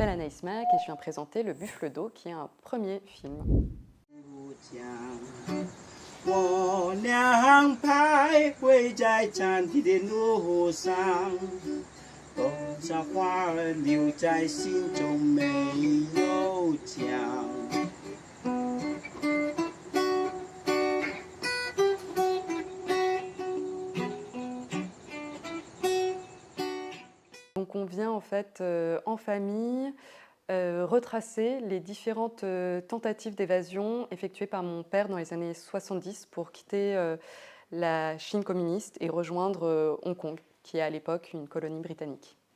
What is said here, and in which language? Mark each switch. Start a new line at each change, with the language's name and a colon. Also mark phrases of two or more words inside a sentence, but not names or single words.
French: Alice Mack et je viens présenter Le Buffle d'eau qui est un premier film.
Chinese: 我俩徘徊在잔디的路上，多少话儿留在心中没有讲。
French: Donc on vient en fait en famille retracer les différentes tentatives d'évasion effectuées par mon père dans les années 70 pour quitter la Chine communiste et rejoindre Hong Kong, qui est à l'époque une colonie britannique.